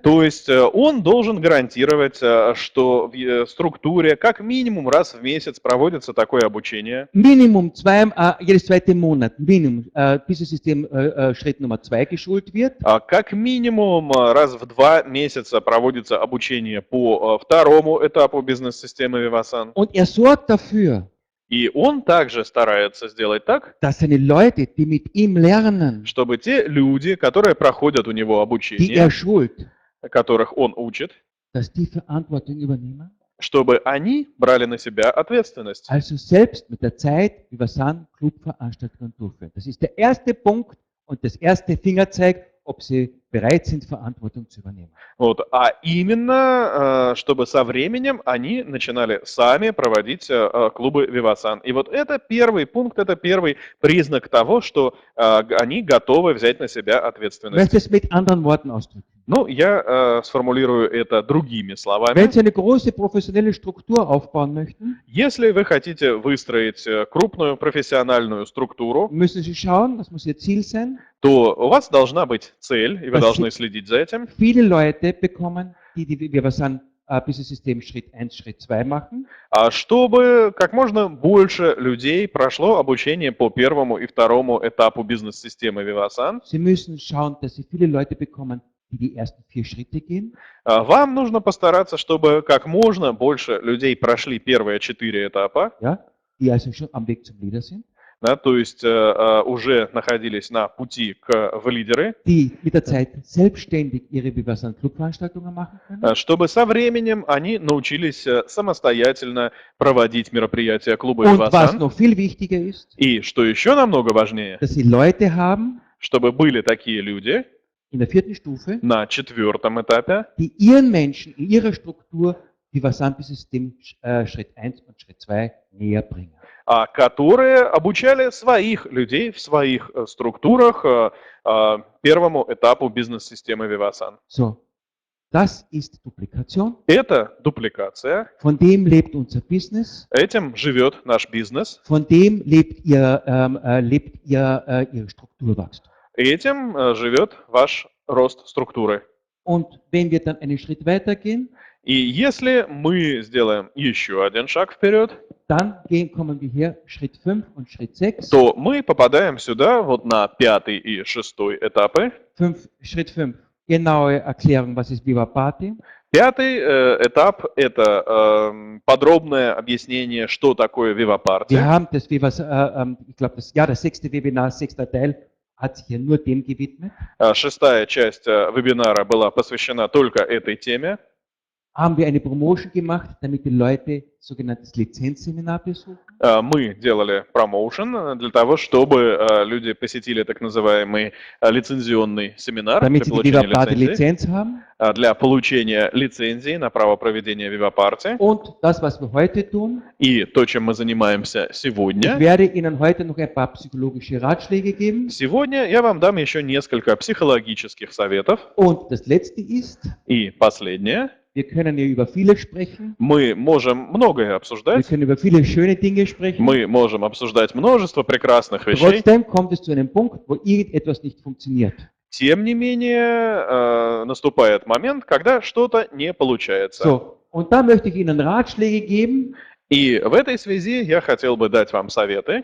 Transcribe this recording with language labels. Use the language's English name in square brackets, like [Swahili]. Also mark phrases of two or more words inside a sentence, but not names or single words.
[Russian] То есть он должен гарантировать, что в структуре как минимум раз в месяц проводится такое обучение. [German] Minimum jedes zweite Monat, Minimum, Business-System Schritt Nummer 2 geschult wird. [Russian] Как минимум раз в 2 месяца проводится обучение по второму этапу бизнес-системы Vivasan. [German] Und er sorgt dafür, [Russian] И он также старается сделать так, [German] dass seine Leute, die mit ihm lernen, [Russian] чтобы те люди, которые проходят у него [German] die [Russian] обучение, [German] er schult, [Russian] которых он учит, [German] dass die Verantwortung übernehmen. [Russian] чтобы они брали на себя ответственность. [German] Also selbst mit der Zeit Vivasan Clubveranstaltungen durchführen. Das ist der erste Punkt und das erste Fingerzeig, ob sie bereit sind, Verantwortung zu übernehmen. [Russian] Вот. А именно, чтобы со временем они начинали сами проводить клубы Vivasan. И вот это первый пункт, это первый признак того, что они готовы взять на себя [German] Ich [Russian] ответственность. [German] möchte es mit anderen Worten ausdrücken. [Russian] Ну, я сформулирую это другими словами. [German] Wenn Sie eine große professionelle Struktur aufbauen möchten, [Russian] Если вы хотите выстроить крупную профессиональную структуру, [German] müssen Sie schauen, das muss Ihr Ziel sein, [Russian] то у вас должна быть цель, и вы Спасибо. должны следить за этим, [German] viele Leute bekommen, die Vivasan Business System Schritt 1, Schritt 2 machen. [Russian] чтобы как можно больше людей прошло обучение по первому и второму этапу бизнес-системы Vivasan. [German] Sie müssen schauen, dass Sie viele Leute bekommen, die ersten 4 Schritte gehen. [Russian] Вам нужно постараться, чтобы как можно больше людей прошли первые 4 этапа, [German] Ja, die also schon am Weg zum Leader sind, [Russian] да, то есть уже находились на пути в лидеры, [German] die mit der Zeit selbstständig ihre Vivasan Clubveranstaltungen machen können. [Russian] чтобы со временем они научились самостоятельно проводить мероприятия клуба Und was Vivasan. [German] noch viel wichtiger ist, [Russian] И что еще намного важнее, [German] dass sie Leute haben [Russian] чтобы были такие люди [German] in der 4. Stufe, [Russian] на 4 этапе, [German] die ihren Menschen in ihrer Struktur Vivasan Business System Schritt 1 und Schritt 2 näher bringen. [Russian] которые обучали своих людей в своих структурах первому этапу бизнес-системы Vivasan. [German] So, das ist Duplikation. [Russian] Это дупликация, [German] Von dem lebt unser Business. [Russian] этим живет наш бизнес, [German] Von dem lebt ihr Strukturwachstum. [Russian] этим живет ваш рост структуры. [German] Und wenn wir dann einen Schritt weitergehen, [Russian] И если мы сделаем еще один шаг вперед, [German] dann kommen wir hier Schritt 5 und Schritt 6. [Russian] то мы попадаем сюда, вот на 5 и 6 этапы. [German] Schritt 5, genaue Erklärung, was ist Viva Party. [Russian] 5 этап – это подробное объяснение, что такое Viva Party. [German] Wir haben das Viva, ich glaube, das 6. Webinar, 6. Teil, hat sich ja nur dem gewidmet. [Russian] Шестая часть вебинара была посвящена только этой теме. [German] Haben wir eine Promotion gemacht, damit die Leute sogenanntes Lizenzseminar besuchen. [Russian] Мы делали промоушен для того, чтобы люди посетили так называемый лицензионный семинар для [German] Damit sie die [Russian] получения [German] Viva Party [Russian] лицензии. [German] Lizenz haben. [Russian] Для получения лицензии на право проведения Viva Party. [German] Und das, was wir heute tun, [Russian] И то, чем мы занимаемся [German] ich [Russian] сегодня. [German] werde Ihnen heute noch ein paar psychologische Ratschläge geben. [Russian] Сегодня я вам дам еще несколько психологических советов. [German] Und das letzte ist, [Russian] И последнее. [German] wir können ja über vieles sprechen. [Russian] Мы можем многое [German] Wir [Russian] обсуждать. [German] können über viele schöne Dinge sprechen. [Russian] Мы можем обсуждать множество прекрасных вещей. [German] Trotzdem kommt es zu einem Punkt, wo irgendetwas nicht funktioniert. [Russian] Тем не менее, наступает момент, когда что-то не получается. [German] So, und da möchte ich Ihnen Ratschläge geben, [Russian] И в этой связи я хотел бы дать вам советы,